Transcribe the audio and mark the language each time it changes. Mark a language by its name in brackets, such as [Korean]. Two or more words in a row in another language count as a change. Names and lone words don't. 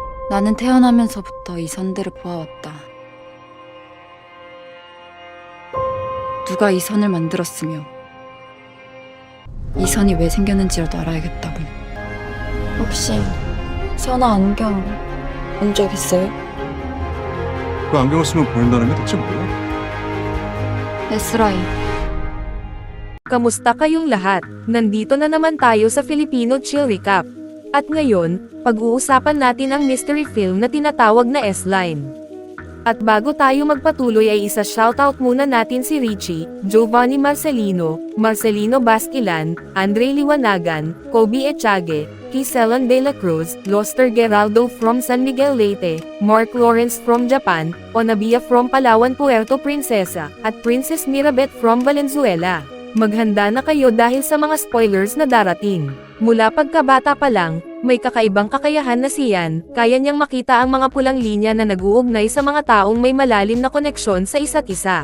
[Korean] 나는 태어나면서부터 이선들을 보아왔다. 누가 이선을 만들었으며 이선이 왜 생겼는지라도 알아야겠다고. 혹시 선아 안경 본 적 있어요? 그 안경을 쓰면 보인다는 게 대체 뭐야? 에스라이. [Filipino] Kamusta kayong lahat? Nandito na naman tayo sa Filipino Chill Recap. At ngayon, pag-uusapan natin ang [English] mystery film [Filipino] na tinatawag na S-Line. At bago tayo magpatuloy ay isa-shoutout muna natin si Richie, Giovanni Marcelino, Marcelino Basquilan, Andre Liwanagan, Kobe Echage, Kiselan De La Cruz, Loster Geraldo from San Miguel Leyte, Mark Lawrence from Japan, Onabia from Palawan Puerto Princesa, at Princess Mirabet from Valenzuela. Maghanda na kayo dahil sa mga spoilers na darating. Mula pagkabata pa lang, may kakaibang kakayahan na siyan, kaya niyang makita ang mga pulang linya na nag-uugnay sa mga taong may malalim na koneksyon sa isa't isa.